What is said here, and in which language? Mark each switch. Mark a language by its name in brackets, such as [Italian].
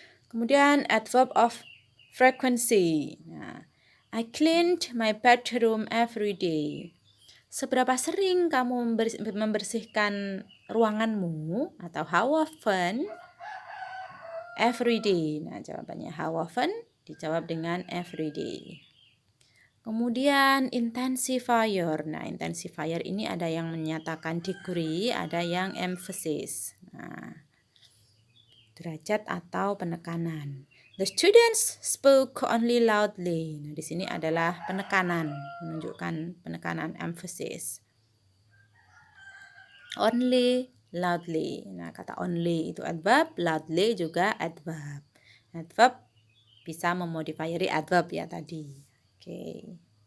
[English] Kemudian adverb of frequency. Nah, I cleaned my bedroom every day. [Indonesian] Seberapa sering kamu membersihkan ruanganmu? [English] Atau how often? Every day. [Indonesian] Nah, jawabannya [English] how often? [Indonesian] Dijawab dengan [English] every day. [Indonesian] Kemudian intensifier. Nah, intensifier ini ada yang menyatakan degree, ada yang emphasis. Nah, derajat atau penekanan. [English] The students spoke only loudly. [Indonesian] Nah, di sini adalah penekanan, menunjukkan penekanan emphasis. Only loudly. Nah, kata only itu adverb, loudly juga adverb. Adverb bisa memodifieri adverb ya tadi. Oke.